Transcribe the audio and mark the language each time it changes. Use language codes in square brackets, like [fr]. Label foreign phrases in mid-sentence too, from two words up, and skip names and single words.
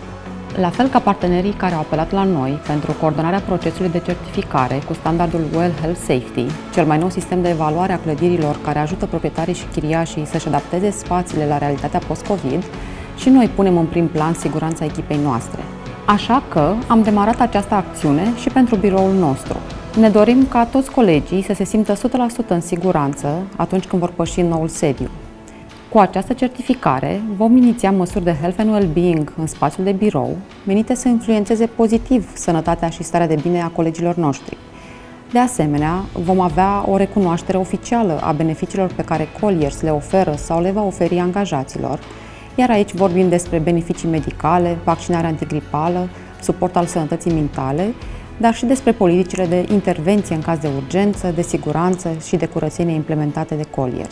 [ro] La fel ca partenerii care au apelat la noi pentru coordonarea procesului de certificare cu standardul Well Health Safety, cel mai nou sistem de evaluare a clădirilor care ajută proprietarii și chiriașii să-și adapteze spațiile la realitatea post-COVID, și noi punem în prim plan siguranța echipei noastre. Așa că am demarat această acțiune și pentru biroul nostru. Ne dorim ca toți colegii să se simtă 100% în siguranță atunci când vor păși în noul sediu. Cu această certificare vom iniția măsuri de [en] health and well-being [ro] în spațiul de birou, menite să influențeze pozitiv sănătatea și starea de bine a colegilor noștri. De asemenea, vom avea o recunoaștere oficială a beneficiilor pe care Colliers le oferă sau le va oferi angajaților, iar aici vorbim despre beneficii medicale, vaccinare antigripală, suport al sănătății mentale, dar și despre politicile de intervenție în caz de urgență, de siguranță și de curățenie implementate de Colliers.